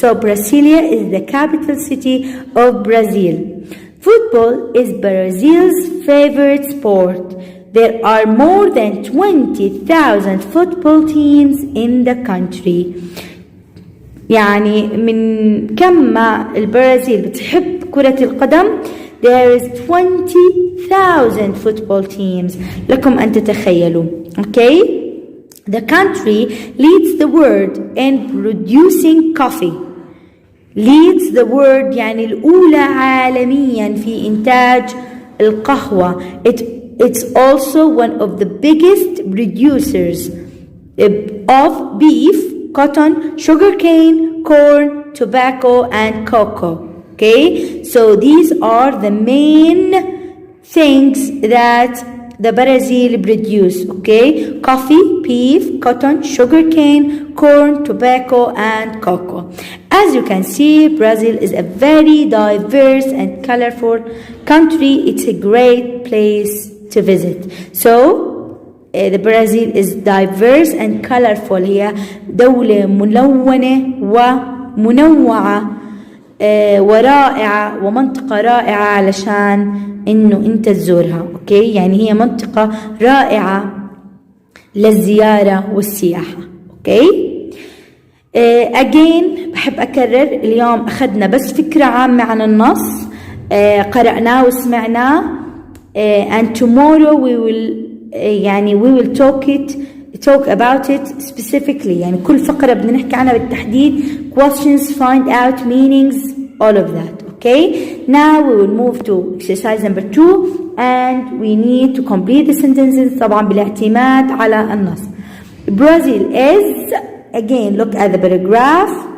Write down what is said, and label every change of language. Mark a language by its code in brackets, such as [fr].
[en] So Brasilia is the capital city of Brazil. Football is Brazil's favorite sport. There are more than 20,000 football teams in the country. [ar] يعني من كم ما البرازيل بتحب كرة القدم, [en] there is 20,000 football teams. [ar] لكم أن تتخيلوا. [en] Okay, the country leads the world in producing coffee. leads the world [ar] يعني الأولى عالميا في إنتاج القهوة. [en] It's also one of the biggest producers of beef, cotton, sugarcane, corn, tobacco, and cocoa. Okay, so these are the main things that the Brazil produce. Okay, coffee, beef, cotton, sugarcane, corn, tobacco, and cocoa. As you can see, Brazil is a very diverse and colorful country. It's a great place to visit. So the Brazil is diverse and colorful. [ar] هي دولة ملونة ومنوعة ورائعة ومنطقة رائعة علشان إنه أنت تزورها. أوكي، يعني هي منطقة رائعة للزيارة والسياحة. أوكي. again بحب أكرر، اليوم أخذنا بس فكرة عامة عن النص، قرأناه وسمعناه، [en] and tomorrow we will talk about it specifically. [ar] يعني كل فقرة بدنا نحكي عنها بالتحديد. [en] questions, find out meanings, all of that. Okay, now we will move to exercise number 2 and we need to complete the sentences [ar] طبعا بالاعتماد على النص. [en] Brazil is, again look at the paragraph.